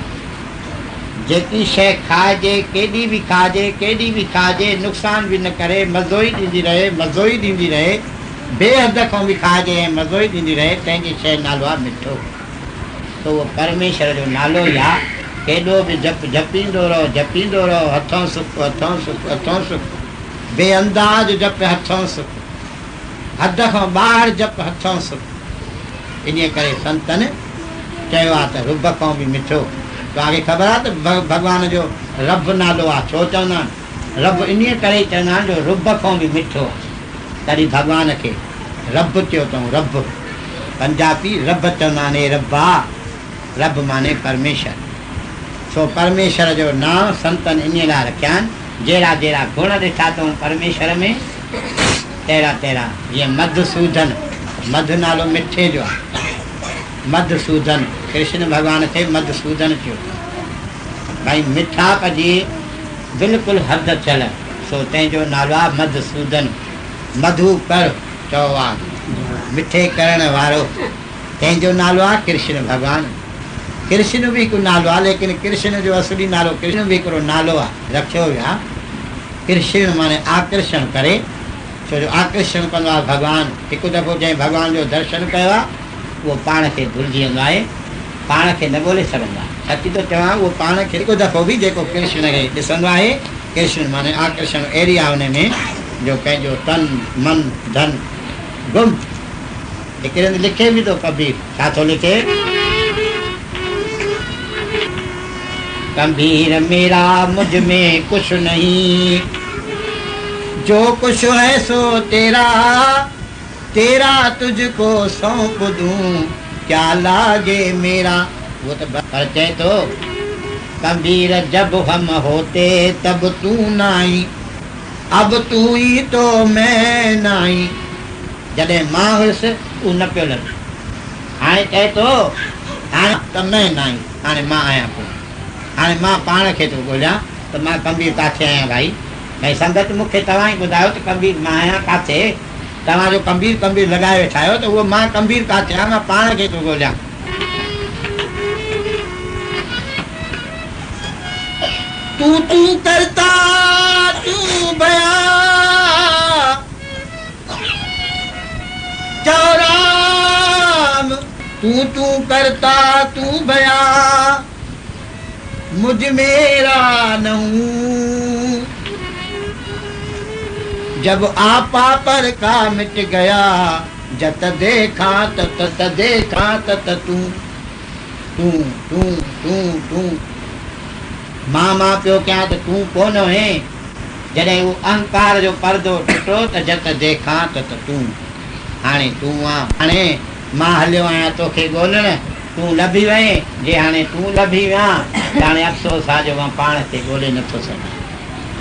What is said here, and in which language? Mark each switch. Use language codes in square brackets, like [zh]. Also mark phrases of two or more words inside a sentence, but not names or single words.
[sd] जेकी शइ खाइजे, केॾी बि खाइजे, केॾी बि खाइजे, नुक़सानु बि न करे, मज़ो ई ॾींदी रहे, मज़ो ई ॾींदी रहे, बेहद खां बि खाइजे ऐं मज़ो ई ॾींदी रहे, तंहिंजी शइ नालो आहे मिठो। त उहो परमेश्वर जो नालो ई आहे। केॾो बि जपींदो रहो, जपींदो रहो, हथों सुख, हथों सुख, हथों सुख, बेअंदाज जप हथों सुख, हद खां ॿाहिरि जप हथों सुख। इन करे संतनि चयो आहे त रुब खां बि मिठो। तव्हांखे ख़बर आहे त भॻवान जो रब नालो आहे, छो चवंदा आहिनि रब? इन करे चवंदा आहिनि जो रुब खां बि मिठो आहे, तॾहिं भॻवान खे रब चयो अथऊं। रब पंजाबी रब चवंदा आहिनि, हे रब्बा, रब माने परमेश्वर। सो परमेश्वर जो नाम संतनि इन लाइ रखिया आहिनि, जहिड़ा जहिड़ा गुण ॾिठा अथऊं परमेश्वर में, तहिड़ा तहिड़ा। जीअं मधुसूदन, मधु नालो मिठे जो आहे, मधुसूदन, कृष्ण भॻवान खे मधुसूदन चयो भाई, मिठाप जी बिल्कुलु हद चल, सो तंहिंजो नालो आहे मधुसूदन। मधु कर चओ आहे मिठे करण वारो, तंहिंजो नालो आहे कृष्ण भॻवानु। कृष्ण बि हिकु नालो आहे, लेकिन कृष्ण जो असली नालो, कृष्ण बि हिकिड़ो नालो आहे, रखियो वियो आहे। कृष्ण माने आकर्षण करे, छो जो आकर्षण कंदो आहे भॻवानु। हिकु दफ़ो जंहिं भॻवान जो दर्शन कयो आहे उहो पाण खे भुलिजी वेंदो आहे, पाण खे न ॻोल्हे सघंदो आहे। सची थो चवां, उहो पाण खे हिकु दफ़ो बि जेको कृष्ण खे ॾिसंदो आहे, कृष्ण माने आकर्षण अहिड़ी आहे हुन में जो पंहिंजो तन मन धन गुम। हिकिड़े हंधि लिखे बि थो कबीर, छा थो लिखे? [hi] कबीर मेरा मुझ में कुछ नहीं, जो कुछ है सो तेरा, तेरा तुझको सौंप दूं, क्या लागे मेरा। वो तो परिचय तो कबीर, जब हम होते तब तू नाई, अब तू ही तो मैं नाई। [sd] जॾहिं मां हुयुसि उहो न पियो लॻे, हाणे चए थो हाणे त [hi] मैं नाई, [sd] हाणे मां आहियां पोइ, हाणे मां पाण खे थो ॻोल्हियां त मां कबीर किथे आहियां। भाई भई संगत मूंखे तव्हां ई ॿुधायो त कबीर मां आहियां किथे? तव्हांजो कबीर कबीर लॻाए वेठा आहियो, त उहो मां कबीर किथे आहियां? मां पाण खे थो ॻोल्हियां। [hi] तू तू करता तू बया, चौराम तू तू करता तू बया, मुझ मेरा नहूं, जब आपा पर का मिट गया, जत देखा तत देखा तत तू तू तू तू तू। [sd] मां मां पियो कयां त तूं कोन हुए, जॾहिं उहो अहंकार जो परदो टुटो त [hi] जत देखा तत [sd] तूं। हाणे तूं आहे, हाणे मां हलियो आहियां तोखे ॻोल्हण, तूं लभी वएं। जे हाणे तूं लभी विया त हाणे अफ़सोस आहे जो मां पाण खे ॻोल्हे नथो सघां।